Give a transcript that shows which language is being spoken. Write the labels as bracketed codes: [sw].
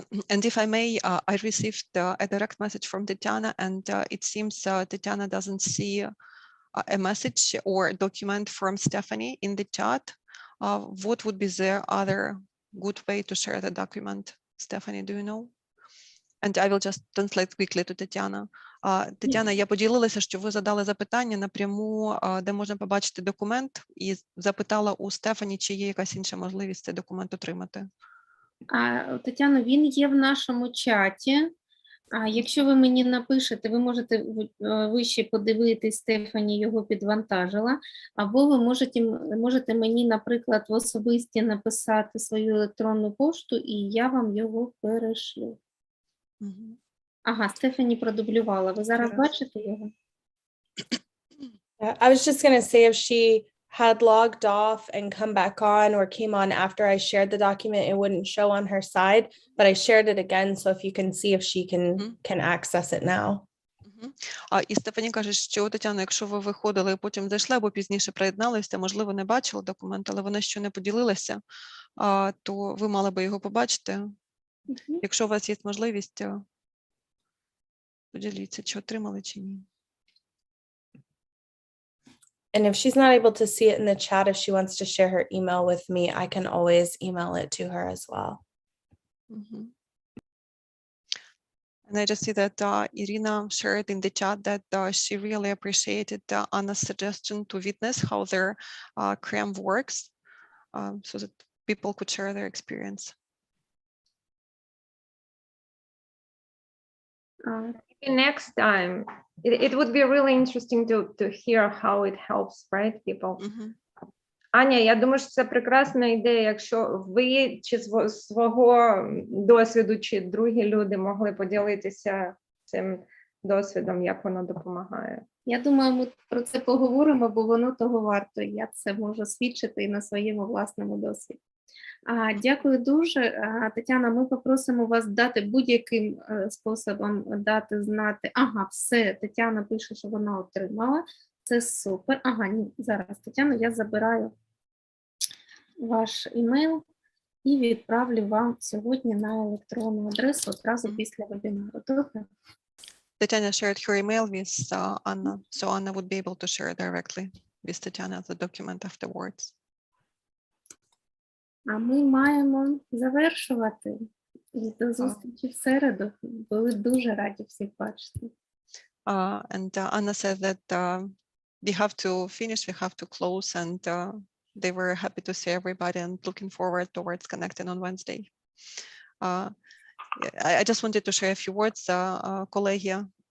[en] And if I may, I received a direct message from Tatiana, and it seems Tatiana doesn't see a message or a document from Stephanie in the chat. What would be the other good way to share the document? Stephanie, do you know? And I will just translate quickly to Tatiana. [uk] Тетяна, я поділилася, що ви задали запитання напряму, де можна побачити документ, і запитала у Стефані, чи є якась інша можливість цей документ отримати. Тетяно, він є в нашому чаті. Якщо ви мені напишете, ви можете вище подивитись, Стефані його підвантажила, або ви можете мені, наприклад, в особисті написати свою електронну пошту, і я вам його перешлю. Ага, Стефані продублювала. Ви зараз бачите його? [en] I was just going to say if she had logged off and come back on or came on after I shared the document, it wouldn't show on her side, but I shared it again, so if you can see if she can access it now. [uk] І Стефані каже, що, Тетяна, якщо ви виходили і потім зайшли або пізніше приєдналися, можливо, не бачили документ, але вона ще не поділилася, то ви мали би його побачити. Якщо у вас є можливість, поділіться, чи отримали, чи ні. [en] And if she's not able to see it in the chat, if she wants to share her email with me, I can always email it to her as well. And I just see that Irina shared in the chat that she really appreciated Anna's suggestion to witness how their CREM works, so that people could share their experience. Next time, it would be really interesting to hear how it helps, right, people. [uk] Аня, я думаю, що це прекрасна ідея, якщо ви чи свого досвіду, чи другі люди могли поділитися цим досвідом, як воно допомагає. Я думаю, ми про це поговоримо, бо воно того варто. Я це можу свідчити і на своєму власному досвіді. Дякую дуже. Тетяна, ми попросимо вас дати будь-яким способом дати знати. Ага, все, Тетяна пише, що вона отримала. Це супер. Ага, ні, зараз, Тетяна, я забираю ваш імейл і відправлю вам сьогодні на електронну адресу одразу після вебінару. Добре? [en] Tatiana shared her email with Anna, so Anna would be able to share directly with Tatiana the document afterwards. [uk] А ми маємо завершувати. І до зустрічі в середу. Були дуже раді всіх бачити. [en] And Anna said that we have to finish, we have to close, and they were happy to see everybody and looking forward towards connecting on Wednesday. I just wanted to share a few words, [uk] колеги.